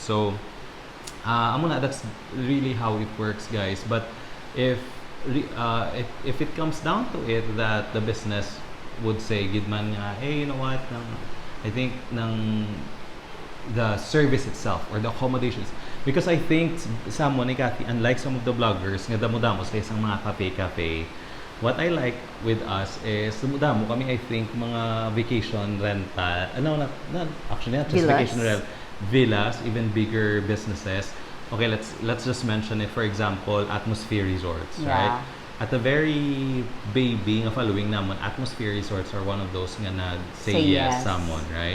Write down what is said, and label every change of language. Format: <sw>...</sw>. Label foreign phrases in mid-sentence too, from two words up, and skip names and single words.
<en>So, that's really how it works, guys. But if it comes down to it that the business would say,</en> <hil>Gidman nga,</hil> <en>hey, you know what? I think the service itself or the accommodations, because I think someone, Kathy, unlike some of the vloggers,</en> <hil>nga damo-damo sa isang mga</hil> <en>cafe, what I like with us is</en> <hil>damo kami,</hil> <en>I think, mga vacation rental, actually not just villas. Vacation rental, villas, even bigger businesses. Okay, let's just mention it. For example, Atmosphere Resorts, right? At the very baby nga following naman, Atmosphere Resorts are one of those nga say yes someone, right?</en>